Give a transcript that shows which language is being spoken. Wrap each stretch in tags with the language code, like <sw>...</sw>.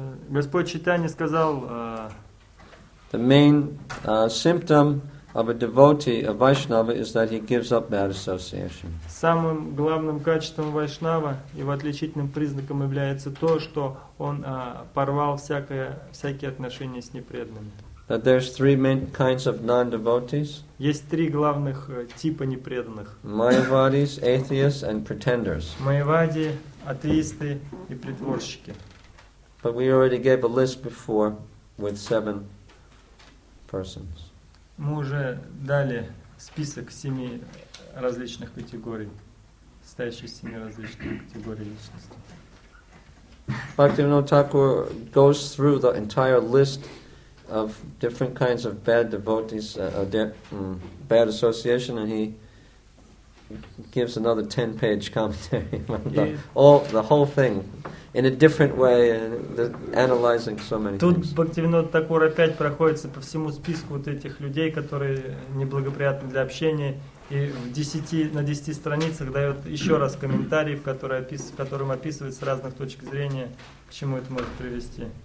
<ru>Господь Чайтанья сказал,</ru> <en>the main symptom of a devotee, a Vaishnava, is that he gives up bad association.</en> <ru>самым главным качеством Вайшнава и в отличительным признаком является то, что он порвал всякие отношения с непреданными.</ru> <en>That there's three main kinds of non-devotees.</en> <ru>Есть три главных типа непреданных.</ru> <en>Mayavadis, atheists, and pretenders.</en> <ru>Майявади, атеисты и притворщики.</ru> <en>But we already gave a list before with 7 persons.</en> <ru>Мы уже дали список 7 различных категорий, состоящих из 7 различных категорий личности.</ru> <en>Bhaktivinoda Thakur goes through the entire list of different kinds of bad devotees, bad association, and he gives another 10-page commentary on the whole thing in a different way, and analyzing so many</en> <ru>Тут</ru> <en>things.</en> <ru>Бхактивинода Тхакур опять проходится по всему списку вот этих людей, которые неблагоприятны для общения, и на 10 страницах дает еще раз комментарий, в котором описывает с разных точек зрения, к чему это может привести.</ru>